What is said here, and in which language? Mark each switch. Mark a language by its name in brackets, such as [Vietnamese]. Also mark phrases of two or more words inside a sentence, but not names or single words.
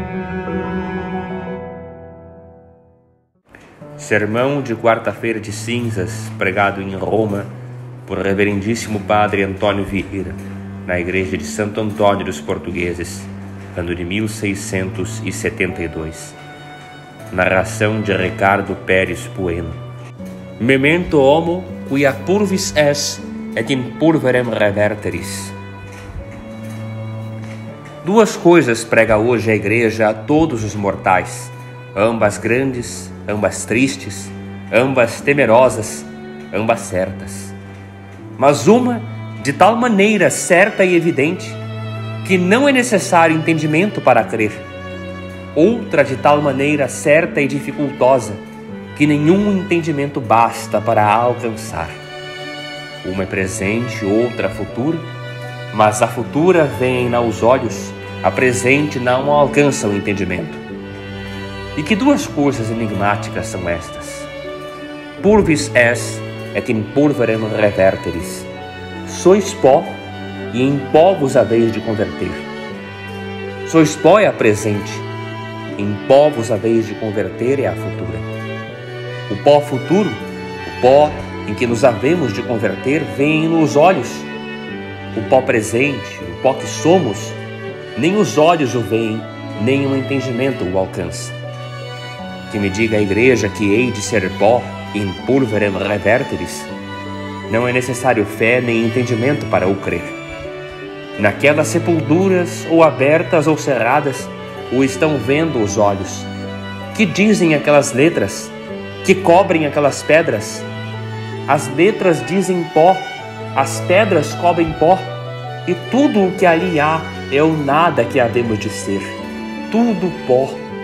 [Portuguese] Sermão de quarta-feira de cinzas, pregado em Roma por reverendíssimo padre Antônio Vieira, na igreja de Santo Antônio dos Portugueses, ano de 1672. Narração de Ricardo Pérez Bueno. [Latin] Memento homo quia purvis es et in pulverem reverteris. [Portuguese] Duas coisas prega hoje a igreja a todos os mortais, ambas grandes, ambas tristes, ambas temerosas, ambas certas. Mas uma de tal maneira certa e evidente que não é necessário entendimento para crer. Outra de tal maneira certa e dificultosa que nenhum entendimento basta para a alcançar. Uma é presente, outra futura, mas a futura vem aos olhos, a presente não alcança o entendimento. E que duas coisas enigmáticas são estas? [Latin] Purvis es et in pulverem reverteris. [Portuguese] Sois pó, e em pó vos haveis de converter. Sois pó é a presente, em pó vos haveis de converter é a futura. O pó futuro, o pó em que nos havemos de converter, vem nos olhos. O pó presente, o pó que somos, nem os olhos o veem, nem o entendimento o alcança. Que me diga a igreja que hei de ser pó [Latin] in pulverem reverteris, [Portuguese] não é necessário fé nem entendimento para o crer. Naquelas sepulturas, ou abertas ou cerradas, o estão vendo os olhos. Que dizem aquelas letras? Que cobrem aquelas pedras? As letras dizem pó, as pedras cobrem pó, e tudo o que ali há é o nada que havemos de ser, tudo pó.